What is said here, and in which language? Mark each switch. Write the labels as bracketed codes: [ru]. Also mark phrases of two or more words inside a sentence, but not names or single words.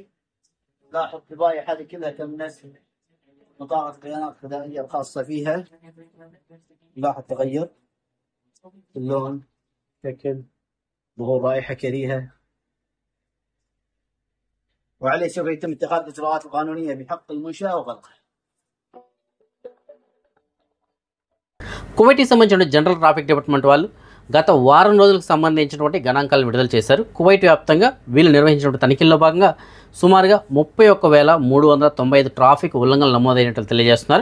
[ar] لاحظ الذبائح هذه كلها تم نزل بطاقة البيانات الغذائية الخاصة فيها. لاحظ تغير اللون، شكل، ظهور رائحة كريهة، وعليه سوف يتم اتخاذ الإجراءات القانونية بحق المنشأة وغلقه. [te] కువైట్కి సంబంధించిన [en] General Traffic Department [te] వాళ్ళు గత వారం రోజులకు సంబంధించినటువంటి గణాంకాలు విడుదల చేశారు. కువైట్ వ్యాప్తంగా వీళ్ళు నిర్వహించినటువంటి తనిఖీల్లో భాగంగా సుమారుగా 31,395 ట్రాఫిక్ ఉల్లంఘనలు నమోదైనట్లు తెలియజేస్తున్నారు.